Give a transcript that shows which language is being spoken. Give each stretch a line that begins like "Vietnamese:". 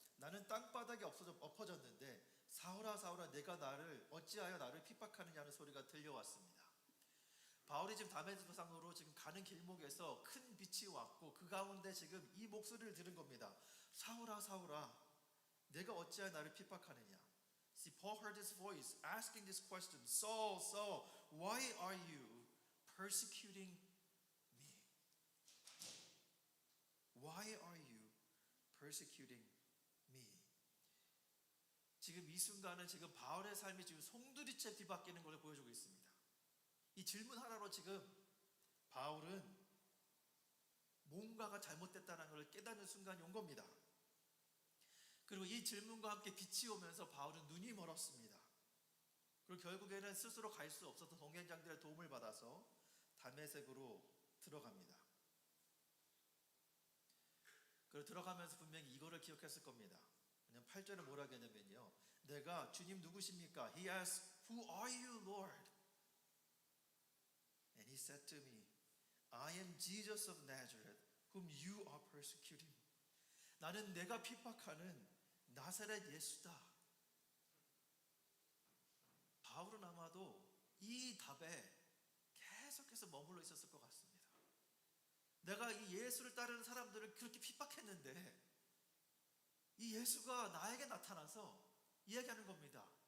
Korean: 나는 땅바닥에 엎어졌는데 사울아 사울아 내가 나를 어찌하여 나를 핍박하느냐는 소리가 들려왔습니다. 바울이 지금 다메섹으로 지금 가는 길목에서 큰 빛이 왔고 그 가운데 지금 이 목소리를 들은 겁니다. 사울아 사울아 내가 어찌하여 나를 핍박하느냐.
English: See, Paul heard his voice asking this question. Saul, Saul, why are you persecuting me? Why are you persecuting me?
Korean: 지금 이 순간은 지금 바울의 삶이 지금 송두리째 뒤바뀌는 것을 보여주고 있습니다. 이 질문 하나로 지금 바울은 뭔가가 잘못됐다는 것을 깨닫는 순간이 온 겁니다. 그리고 이 질문과 함께 빛이 오면서 바울은 눈이 멀었습니다. 그리고 결국에는 스스로 갈 수 없어서 동행장들의 도움을 받아서 다메섹으로 들어갑니다. 그리고 들어가면서 분명히 이거를 기억했을 겁니다. 왜냐하면 8절에 뭐라고 했냐면요, 내가 주님 누구십니까?
English: He asked, Who are you, Lord? And he said to me, I am Jesus of Nazareth, whom you are persecuting.
Korean: 나는 내가 핍박하는 나사렛 예수다. 바울은 아마도 이 답에 계속해서 머물러 있었을 것 같습니다. 내가 이 예수를 따르는 사람들을 그렇게 핍박했는데 이 예수가 나에게 나타나서 이야기하는 겁니다.